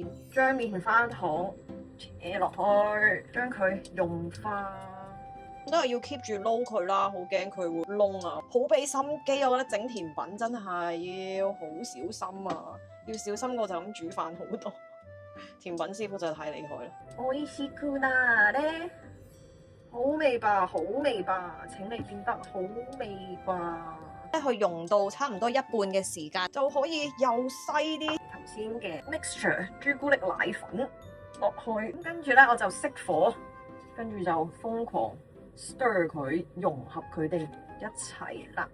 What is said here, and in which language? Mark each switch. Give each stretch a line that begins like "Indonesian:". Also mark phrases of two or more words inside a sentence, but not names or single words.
Cantonese: 將棉花糖扯落去，將佢溶化，都係要 keep 住撈佢啦，好驚佢會燶啊！好俾心機，我覺得整甜品真係要好小心啊！要小心過就咁煮飯好多。甜品師傅真係太厲害啦！
Japanese: おいしくなれ，
Cantonese: 好味吧，好味吧，請你變得好味吧。去溶到差唔多一半嘅時間，就可以又細啲頭先嘅 mixture 朱古力奶粉落去，跟住咧我就熄火，跟住就瘋狂 stir 佢，融合佢哋一齊啦。